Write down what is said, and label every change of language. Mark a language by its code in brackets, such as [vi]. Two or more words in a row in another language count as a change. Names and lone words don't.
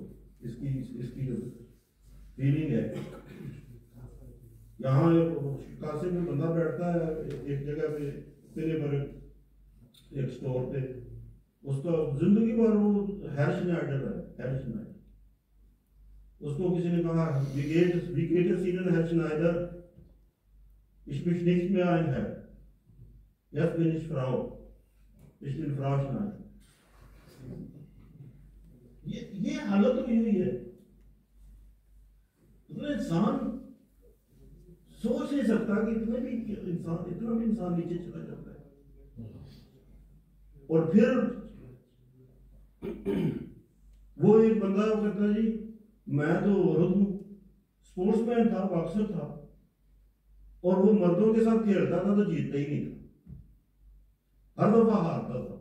[ur] اس کی جو فیلنگ ہے. یہاں کاسے میں بندہ بیٹھتا ہے ایک جگہ پہ تیرے پر ایک سٹور پہ، اس کا زندگی بھر وہ ہیر شنائڈر ہے. ہیر شنائڈر اس کو کسی نے کہا [de] wie geht es Ihnen Herr Schneider? Ich bin nicht mehr ein Herr. Jetzt bin ich Frau. Ich bin Frau Schneider. [ur] یہ حالت ہوئی ہوئی ہے. انسان سوچ نہیں سکتا کہ اتنا بھی انسان نیچے چلا جاتا ہے. اور پھر وہ ایک بندہ وہ کہتا ہے جی میں تو عورت ہوں، اسپورٹس مین تھا، باکسر تھا، اور وہ مردوں کے ساتھ کھیلتا تھا تو جیتتا ہی نہیں تھا، ہر دفعہ ہارتا تھا.